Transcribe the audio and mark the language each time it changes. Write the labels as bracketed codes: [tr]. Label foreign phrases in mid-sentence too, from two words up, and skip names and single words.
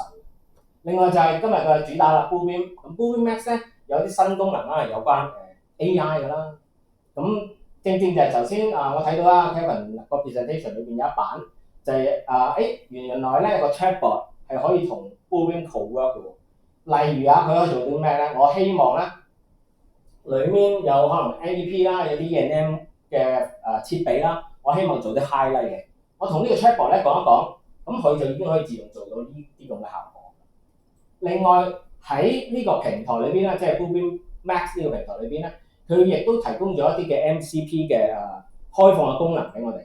[yue] 另外就係今日嘅主打啦 Bluebeam， 咁 Bluebeam Max 咧有啲新功能啦，有關AI 㗎啦。咁正就係頭先我睇到啦 Kevin 個 presentation 裏邊有一版就係原來咧個 chatbot 係可以同 Bluebeam co-work 嘅喎。例如佢可以做啲咩咧？我希望咧裡面有可能 NEP 啦，有啲 E&M 嘅設備啦，我希望做啲 highlight 嘅。我同呢個 chatbot 咧講一講，咁佢就已經可以自動做到呢啲咁嘅效果。另外喺呢個平台裏邊咧，即係 Bluebeam Max 呢個平台裏邊咧，佢亦都提供咗一啲嘅 MCP 嘅開放嘅功能俾我哋。